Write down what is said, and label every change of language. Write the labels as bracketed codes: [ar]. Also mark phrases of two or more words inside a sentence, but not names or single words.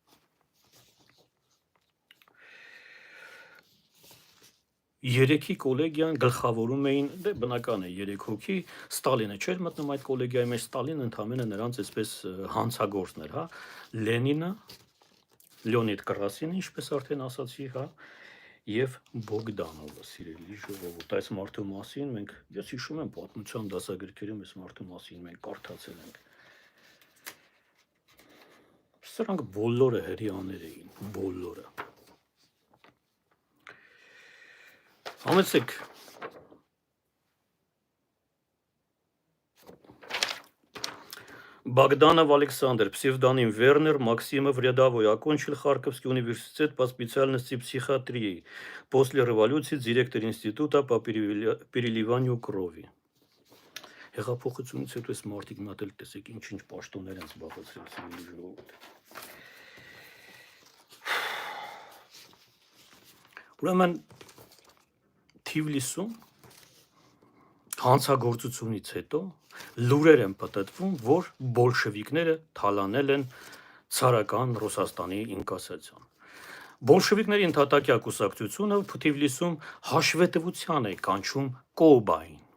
[hy] Երեքի կոլեգիան գլխավորում էին, դե բնական է 3 հոգի, Ստալինը չէր մտնում այդ կոլեգիայի մեջ, Ստալինը ընդհանրապես նրանց այսպես հանցագործներ, հա, Լենինը, Լեոնիդ Կրասինը, ինչպես արդեն ասացի, հա, եւ Բոգդանովը, սիրելի ժողովուրդ, այս մարդու մասին մենք, ես հիշում եմ պատմության դասագրքերում այս մարդու մասին մենք կարդացել ենք։ Սրանք բոլորը հրեաներ էին, բոլորը։ Համեցեք [ru] Богданов Александр, псевдоним Вернер Максимов рядовой, окончил Харьковский университет по специальности психиатрии. После революции директор института по переливанию крови. [hy] Հեղափոխությունից հետո այս մարդիկ մտել տեսեք ինչ-ինչ պաշտոններ են զբաղեցրել սիրելի ժողովուրդ։ Ուրեմն Թիվլիսում հանցագործությունից հետո լուրեր են պատտվում, որ բոլշևիկները թալանել են ցարական Ռուսաստանի ինկասացիան։ Բոլշևիկների ընդհատակյա կուսակցությունը Թիվլիսում հաշվետվության է կանչում Կոբային։